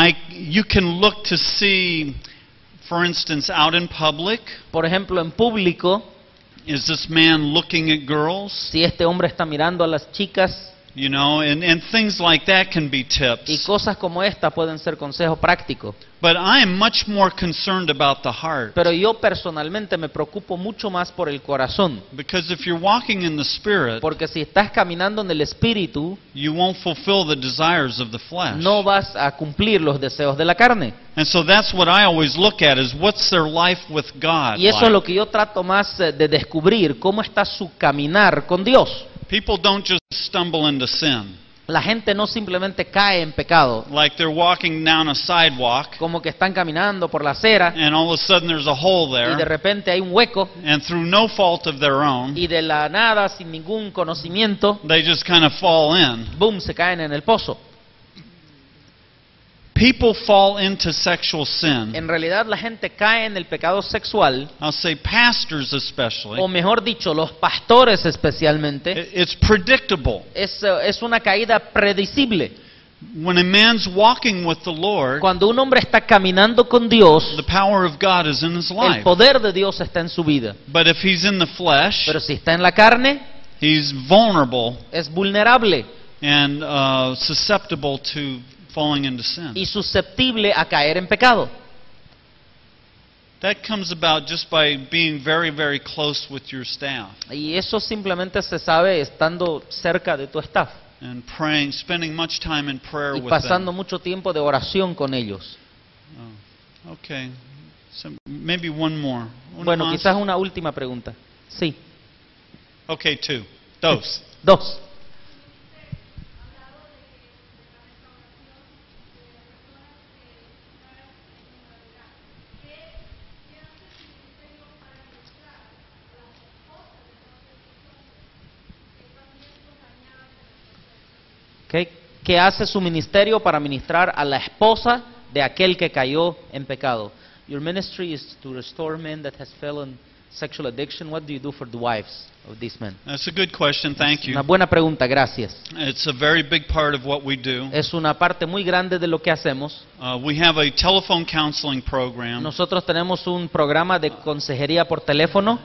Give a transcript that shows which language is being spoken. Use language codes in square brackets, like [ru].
[en] you can look to see, for instance, out in public, [es] por ejemplo, en público, [en] is this man looking at girls? [es] si este hombre está mirando a las chicas, [en] You know, and things like that can be [es] y [en] tips. [es] cosas como esta pueden ser consejo práctico. [en] But I am much more concerned about the heart. [es] Pero yo personalmente me preocupo mucho más por el corazón. [en] Because if you're walking in the Spirit, [es] Porque si estás caminando en el Espíritu, [en] you won't fulfill the desires of the flesh. [es] no vas a cumplir los deseos de la carne. [en] And so that's what I always look at, is what's their life with God [es] Y eso es [en] like? [es] lo que yo trato más de descubrir, cómo está su caminar con Dios. [en] People don't just stumble into sin. [es] La gente no simplemente cae en pecado, [en] Like they're walking down a sidewalk, [es] como que están caminando por la acera [en] and all of a sudden there's a hole [es] y de [en] there, [es] repente hay un hueco [en] and through no fault of their own, [es] y de la nada, sin ningún conocimiento, [en] they just kind of fall in. [es] boom, se caen en el pozo. [en] People fall into sexual sin. [es] En realidad la gente cae en el pecado sexual, [en] I'll say pastors especially. [es] o mejor dicho, los pastores especialmente. [en] It's predictable. [es] Es una caída predecible. [en] When a man's walking with the Lord, [es] Cuando un hombre está caminando con Dios, [en] the power of God is in his [es] el [en] life. [es] poder de Dios está en su vida. [en] But if he's in the flesh, [es] Pero si está en la carne, [en] he's vulnerable [es] es vulnerable [en] and susceptible to falling into sin. [es] y susceptible a caer en pecado. [en] That comes about just by being very, very close with your staff [es] Y eso simplemente se sabe estando cerca de tu staff [en] and praying, spending much time in prayer [es] y [en] with [es] pasando [en] them. [es] mucho tiempo de oración con ellos. [en] Okay, so maybe one more. Una [es] Bueno, más? quizás una última pregunta. Sí, Okay, dos. dos. ¿Qué hace su ministerio para ministrar a la esposa de aquel que cayó en pecado? [en] Your ministry is to restore men that has fallen sexual addiction. What do you do for the wives of these men? That's a good question. Thank you. [es] Una buena pregunta, gracias. [en] It's a very big part of what we do. [es] Es una parte muy grande de lo que hacemos. [en] We have a telephone counseling program, [es] Nosotros tenemos un programa de consejería por teléfono